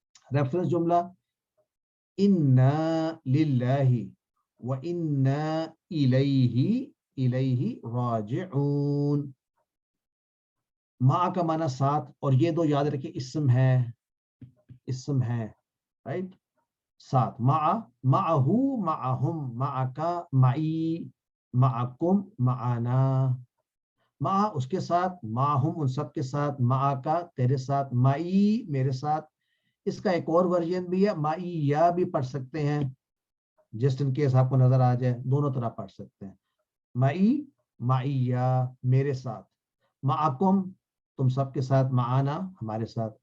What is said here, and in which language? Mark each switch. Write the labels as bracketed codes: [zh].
[ur] Reference جملہ [ar] انا للہ وانا الیہ راجعون. [ur] ما کا معنی ساتھ، اور یہ 2 یاد رکھیں اسم ہے، اسم ہے، رائٹ. [ar] ساتھ، معہو، معہم، معکا، معی، معکم، معنا. [ur] مع اس کے ساتھ، معہم ان سب کے ساتھ، معکا تیرے ساتھ، معی میرے ساتھ. اس کا ایک اور ورژن بھی ہے، معی یا بھی پڑھ سکتے ہیں، جسٹ ان کیس آپ کو نظر آ جائے، دونوں طرح پڑھ سکتے ہیں. معی، معی یا میرے ساتھ. معکم تم سب کے ساتھ، معانا ہمارے ساتھ.